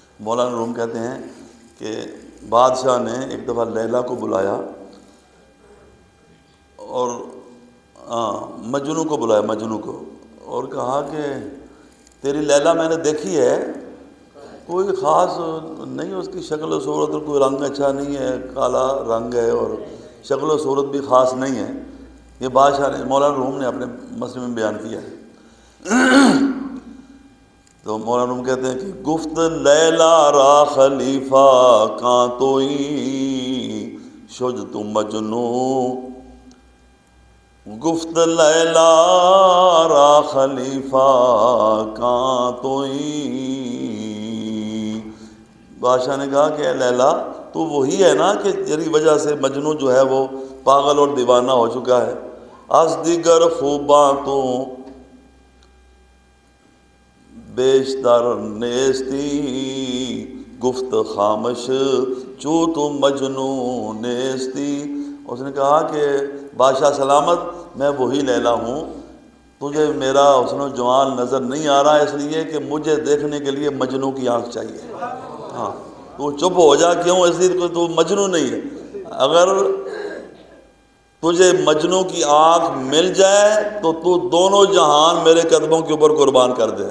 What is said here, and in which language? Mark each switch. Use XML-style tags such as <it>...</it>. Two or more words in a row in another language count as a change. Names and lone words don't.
<ur>مولانا روم کہتے ہیں کہ بادشاہ نے ایک دفعہ لیلا کو بلایا اور مجنو کو بلایا، مجنو کو، اور کہا کہ تیری لیلا میں نے دیکھی ہے، کوئی خاص نہیں اس کی شکل و صورت، اور کوئی رنگ اچھا نہیں ہے، کالا رنگ ہے اور شکل و صورت بھی خاص نہیں ہے۔ یہ بادشاہ نے، مولانا روم نے اپنے مسئلے میں بیان کیا ہے۔ تو مولانا روم کہتے ہیں کہ</ur> <fa>گفت لیلا را خلیفہ کاں توئی شج تم مجنو، گفت لیلا را خلیفہ کاں توئی،</fa> <ur>بادشاہ نے کہا کہ اے لیلا تو وہی ہے نا کہ تیری وجہ سے مجنو جو ہے وہ پاگل اور دیوانہ ہو چکا ہے۔</ur> <fa>از دیگر خوباں تو بیشتر نیستی، گفت خامش چو تو مجنو نیستی۔</fa> <ur>اس نے کہا کہ بادشاہ سلامت، میں وہی لیلا ہوں، تجھے میرا حسن و جمال نظر نہیں آ رہا، اس لیے کہ مجھے دیکھنے کے لیے مجنو کی آنکھ چاہیے۔ ہاں تو چپ ہو جا، کیوں؟ اس لیے کہ تو مجنو نہیں ہے۔ اگر تجھے مجنو کی آنکھ مل جائے تو تو دونوں جہان میرے قدموں کے اوپر قربان کر دے۔</ur>